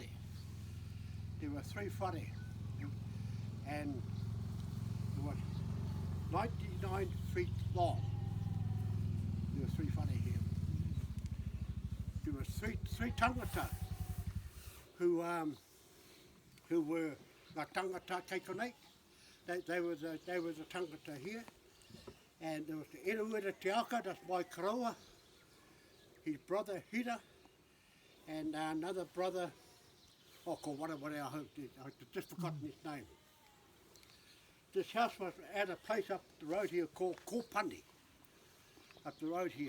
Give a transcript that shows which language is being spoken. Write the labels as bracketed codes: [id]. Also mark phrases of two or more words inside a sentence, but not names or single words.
[en] There were 3 whare, and it was 99 feet long. There were 3 whare here. There were three tangata who were like [mi] tangata keikonei. [en] They were the tangata here. And there was the Eruera Te Aka, that's my karaua, his brother Hira, and another brother, ko whatever I hope, I've just forgotten his name. This house was at a place up the road here called Kopani, up the road here.